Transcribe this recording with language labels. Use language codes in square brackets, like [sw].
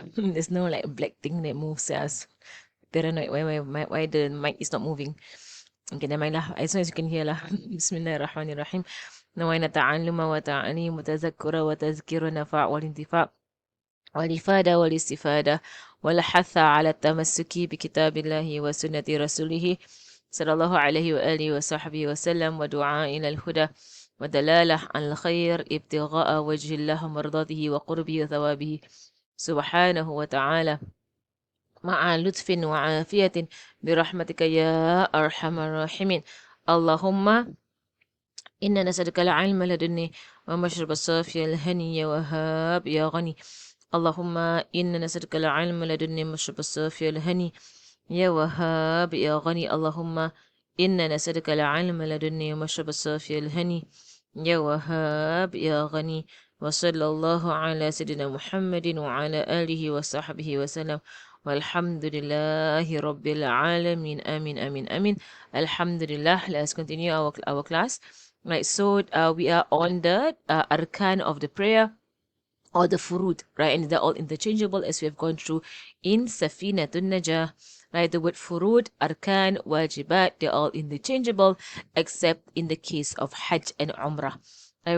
[en] There's no like black thing that moves. I was paranoid why the mic is not moving. Okay, never mind lah. As long as you can hear lah. [ar] Bismillahirrahmanirrahim. نوينا تعلم وتعليم وتذكر وتذكير نفع والانتفاع والإفادة والاستفادة والحث على التمسك بكتاب الله وسنة رسوله صلى الله عليه وآله وصحبه وسلم ودعاء إلى الهدى ودلالة على الخير ابتغاء وجه الله مرضاته وقربه وثوابه سبحانه وتعالى مع لطف وعافية برحمتك يا أرحم الراحمين. اللهم إنا نسألك العلم لدني ومشرب الصافي الهني يا وهاب يا غني. اللهم إنا نسألك العلم لدني ومشرب الصافي الهني يا وهاب يا غني. اللهم إنا نسألك العلم لدني ومشرب الصافي الهني يا وهاب يا غني. وصلى الله على سيدنا محمد وعلى آله وصحبه وسلم والحمد لله رب العالمين. آمين آمين آمين. Alhamdulillah. [en] Let's continue our class. Right, so we are on the arkan of the prayer, or the furud, right? And they're all interchangeable as we have gone through in Safinatun Najah, right? The word furud, arkan, wajibat, they're all interchangeable except in the case of Hajj and Umrah. Right?